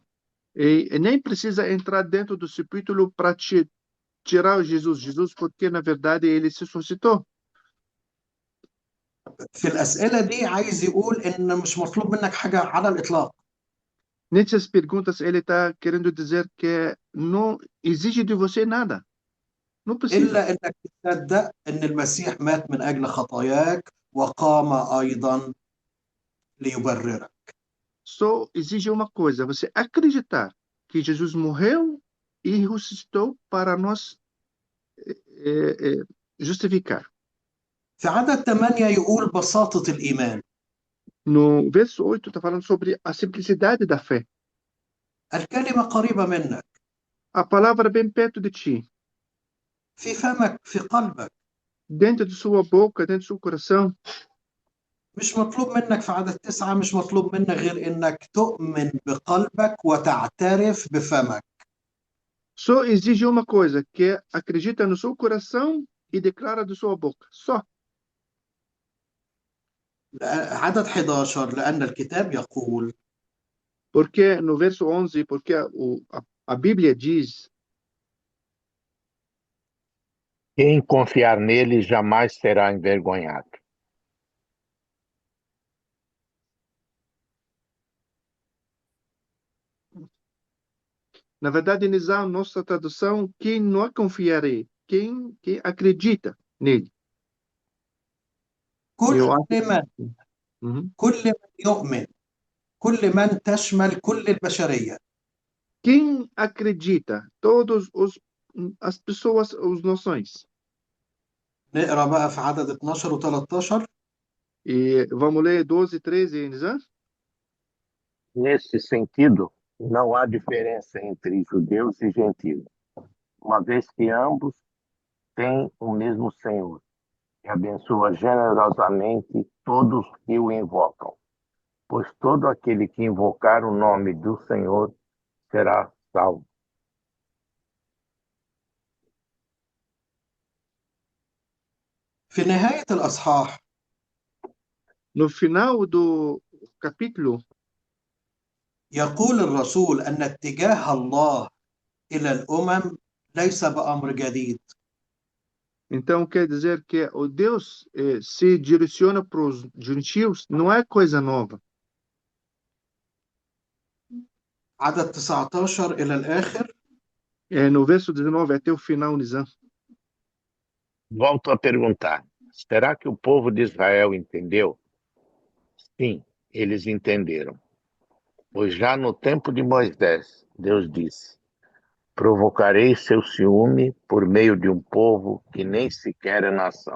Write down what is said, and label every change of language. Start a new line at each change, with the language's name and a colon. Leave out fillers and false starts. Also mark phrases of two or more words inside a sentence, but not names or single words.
Portuguese: E nem precisa entrar dentro do sepulcro para tirar o Jesus, porque, na verdade, ele se ressuscitou.
Arabic: في الأسئلة دي عايز يقول إن مش مطلوب منك حاجة على الإطلاق،
Portuguese: Nessas perguntas, ele está querendo dizer que não exige de você nada. Não precisa.
Arabic: إلا إنك تصدق إن المسيح مات من أجل خطاياك وقام أيضا ليبررك.
Portuguese: Só exige uma coisa: você acreditar que Jesus morreu e ressuscitou para nos justificar.
Arabic: في عدد 8 يقول بساطة الإيمان.
Portuguese: No verso 8, está falando sobre a simplicidade da fé.
Arabic: الكلمة قريبة منك،
Portuguese: A palavra bem perto de ti,
Arabic: في فمك، في قلبك.
Portuguese: dentro de sua boca, dentro do seu coração.
Arabic: مش مطلوب منك في عدد 9، مش مطلوب منك غير إنك تؤمن بقلبك وتعترف بفمك.
Portuguese: Só exige uma coisa, que é acredita no seu coração e declara de sua boca. Só.
Arabic: عدد 11 لأن الكتاب يقول
Portuguese: Porque no verso 11, porque a Bíblia diz: Quem confiar nele jamais será envergonhado. na verdade, nessa nossa tradução, quem não confiarei, quem acredita nele.
Arabic: كل
Portuguese: Eu acho.
Arabic: من Uhum. كل من يؤمن، كل من تشمل كل البشرية.
Portuguese: Quem acredita, todas as pessoas, as nações.
Arabic: نقرا بقى في عدد 12 و 13.
Portuguese: E vamos ler 12, 13, né? Nesse sentido, não há diferença entre judeus e gentios, uma vez que ambos têm o mesmo Senhor, que abençoa generosamente todos que o invocam, pois todo aquele que invocar o nome do Senhor será salvo.
Arabic: في نهاية الأصحاح
Portuguese: No final do capítulo,
Arabic: يقول الرسول أن اتجاه الله إلى الأمم ليس بأمر جديد.
Portuguese: então quer dizer que o Deus se direciona para os gentios, não é coisa nova.
Arabic: عدد 19 إلى الآخر
Portuguese: No verso 19 até o final, né? Volto a perguntar: será que o povo de Israel entendeu? Sim, eles entenderam. Pois já no tempo de Moisés, Deus disse: provocarei seu ciúme por meio de um povo que nem sequer é nação.